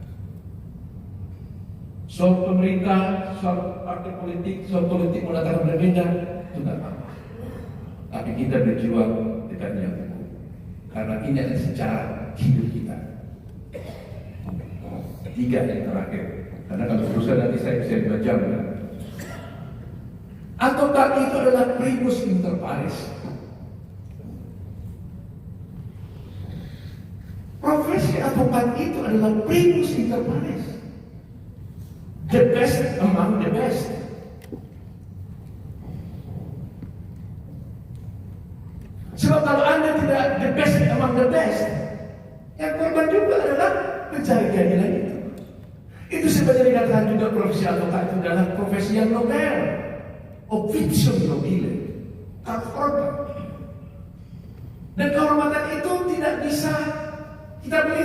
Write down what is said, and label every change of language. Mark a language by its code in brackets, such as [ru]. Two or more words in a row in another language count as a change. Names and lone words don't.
[id] Soal pemerintah, soal partai politik, soal politik mengatakan berbeda, itu tidak apa. Tapi kita berjuang di tanah hukum. Karena ini adalah secara hidup kita. 3 yang terakhir. Karena kalau berusaha nanti saya bisa 2 jam. Ataukah itu adalah [la] primus inter pares? [id] Profesi advokat itu adalah [la] primus inter pares. [en] The best among the best. [id] Sebab kalau Anda tidak [en] the best among the best, [id] yang korban juga adalah mencari keadilan itu. Itu sebenarnya dikatakan juga profesi advokat itu adalah profesi yang nobel, [la] obvicium nobile, [id] terhormat. Dan kehormatan itu tidak bisa kita beli.